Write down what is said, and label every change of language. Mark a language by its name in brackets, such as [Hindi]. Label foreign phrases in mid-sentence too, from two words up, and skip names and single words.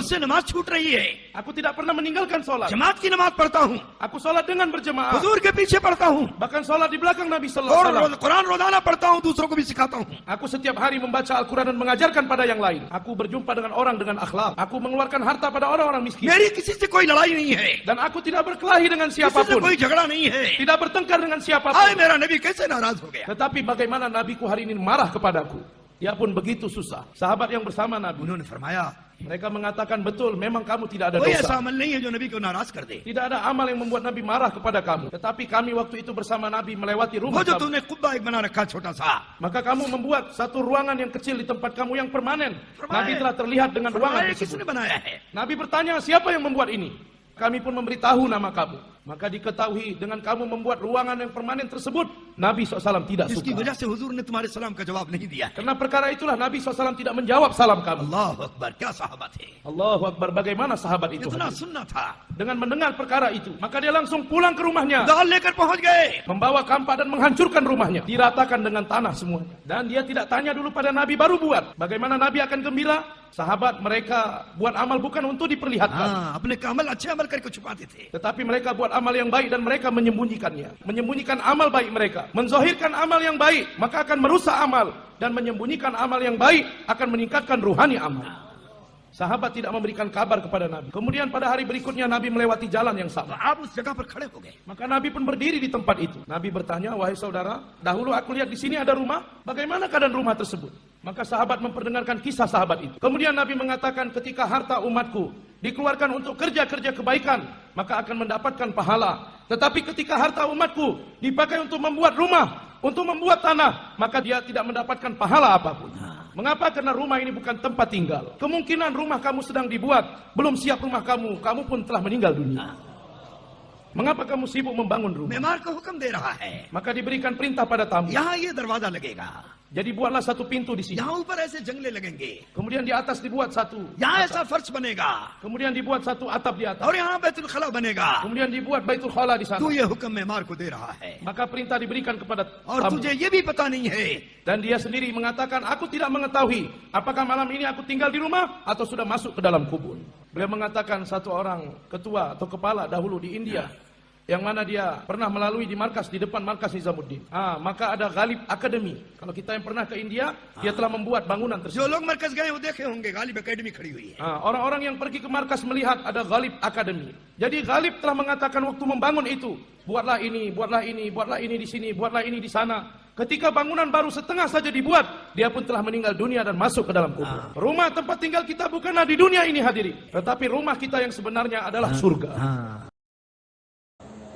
[Hindi] मुझसे नमाज छूट रही है, [Indonesian] Aku tidak pernah meninggalkan sholat. [Hindi] जमात की नमाज पढ़ता हूँ, [Indonesian] Aku sholat dengan berjemaah. [Hindi] हुजूर के पीछे पढ़ता हूँ, [Indonesian] Bahkan sholat di belakang Nabi [Arabic] صلى الله عليه وسلم. [Hindi] कुरान रोजाना पढ़ता हूँ, दूसरों को भी सिखाता हूँ। [Indonesian] Aku setiap hari membaca Al-Quran dan mengajarkan pada yang lain. Aku berjumpa dengan orang dengan akhlak. Aku mengeluarkan harta pada orang-orang miskin. [Hindi] मेरी किसी से कोई लड़ाई नहीं है, [Indonesian] Dan aku tidak berkelahi dengan [Hindi] किसी से [Indonesian] siapapun. [Hindi] कोई झगड़ा नहीं है। [Indonesian] Tidak bertengkar dengan [Hindi] आए [Indonesian] siapapun. [Hindi] मेरा नबी कैसे नाराज हो गया? [Indonesian] Tetapi bagaimana nabiku hari ini marah kepadaku? Dia pun begitu susah. Sahabat yang bersama Nabi, [Hindi] उन्होंने फरमाया, [Indonesian] mereka mengatakan, betul, memang kamu tidak ada [Hindi] कोई [Indonesian] dosa. [Hindi] ऐसा अमल नहीं है जो नबी को नाराज कर दे। [Indonesian] Tidak ada amal yang membuat Nabi marah kepada kamu. Tetapi kami waktu itu bersama Nabi melewati [Hindi] वो [Indonesian] rumah [Hindi] जो [Indonesian] kamu. [Hindi] तूने कुब्बा एक बना रखा छोटा सा, [Indonesian] Maka kamu membuat satu ruangan yang kecil di tempat kamu yang permanen. Permanen. Nabi telah terlihat dengan ruangan [Hindi] फरमाया किसने [Indonesian] tersebut. [Hindi] बनाया है? [Indonesian] Nabi bertanya, siapa yang membuat ini? Kami pun memberitahu nama kamu. Maka diketahui dengan kamu membuat ruangan yang permanen tersebut, Nabi SAW tidak [Hindi] इसकी [Indonesian] suka. [Hindi] वजह से हुजूर ने तुम्हारे सलाम का जवाब नहीं दिया है। [Indonesian] Karena perkara itulah Nabi SAW tidak menjawab salam kamu. [Arabic] الله أكبر, [Hindi] क्या साहबा थे, [Arabic] Allahu Akbar, [Indonesian] bagaimana sahabat itu [Hindi] इतना [Indonesian] hadir? [Hindi] सुनना था। [Indonesian] Dengan mendengar perkara itu, maka dia langsung pulang ke rumahnya, [Hindi] दाल लेकर पहुंच गए। [Indonesian] membawa kampak dan menghancurkan rumahnya, diratakan dengan tanah semuanya. Dan dia tidak tanya dulu pada Nabi, baru buat. Bagaimana Nabi akan gembira? Sahabat mereka buat amal bukan untuk diperlihatkan, [Hindi] हाँ, अपने कामल अच्छे अमल करके छुपाते थे। [Indonesian] tetapi mereka buat amal yang baik dan mereka menyembunyikannya. Menyembunyikan amal baik mereka. Menzahirkan amal yang baik, maka akan merusak amal. Dan menyembunyikan amal yang baik akan meningkatkan ruhani amal. Sahabat tidak memberikan kabar kepada Nabi. Kemudian pada hari berikutnya Nabi melewati jalan yang sama. [Hindi] आप उस जगह पर खड़े हो गए। [Indonesian] Maka Nabi pun berdiri di tempat itu. Nabi bertanya, wahai saudara, dahulu aku lihat di sini ada rumah. Bagaimana keadaan rumah tersebut? Maka sahabat memperdengarkan kisah sahabat itu. Kemudian Nabi mengatakan, ketika harta umatku dikeluarkan untuk kerja-kerja kebaikan, maka akan mendapatkan pahala. Tetapi ketika harta umatku dipakai untuk membuat rumah, untuk membuat tanah, maka dia tidak mendapatkan pahala apapun. Mengapa? Karena rumah ini bukan tempat tinggal. Kemungkinan rumah kamu sedang dibuat, belum siap rumah kamu, kamu pun telah meninggal dunia. Mengapa kamu sibuk membangun rumah? [Hindi] मेमार को हुक्म दे रहा है, [Indonesian] Maka diberikan perintah pada tamu. [Hindi] यहाँ ये दरवाजा लगेगा, [Indonesian] Jadi buatlah satu pintu di sini. [Hindi] यहाँ ऊपर ऐसे जंगले लगेंगे, [Indonesian] Kemudian di atas dibuat satu. [Hindi] यहाँ ऐसा फर्श बनेगा, [Indonesian] Kemudian dibuat satu atap di atas. [Hindi] और यहाँ बैतुल खला बनेगा। [Indonesian] Kemudian dibuat Baitul Khala di sana. [Hindi] तू ये हुक्म मेमार को दे रहा है, [Indonesian] Maka perintah diberikan kepada [Hindi] और [Indonesian] tamu. [Hindi] तुझे ये भी पता नहीं है [Indonesian] Dan dia sendiri mengatakan, aku tidak mengetahui apakah malam ini aku tinggal di rumah atau sudah masuk ke dalam kubur. Beliau mengatakan satu orang ketua atau kepala dahulu di India, yang mana dia pernah melalui di markas, di depan markas Nizamuddin. Maka ada Ghalib Academy. Kalau kita yang pernah ke India, dia telah membuat bangunan [Hindi] जो [Indonesian] tersebut. [Hindi] लोग मरकज गए वो देखे होंगे, गालिब एकेडमी खड़ी हुई है। [Indonesian] Orang-orang yang pergi ke markas melihat ada Ghalib Academy. Jadi Ghalib telah mengatakan waktu membangun itu, buatlah ini, buatlah ini, buatlah ini di sini, buatlah ini di sana. Ketika bangunan baru setengah saja dibuat, dia pun telah meninggal dunia dan masuk ke dalam kubur. Rumah tempat tinggal kita bukanlah di dunia ini hadirin, tetapi rumah kita yang sebenarnya adalah surga.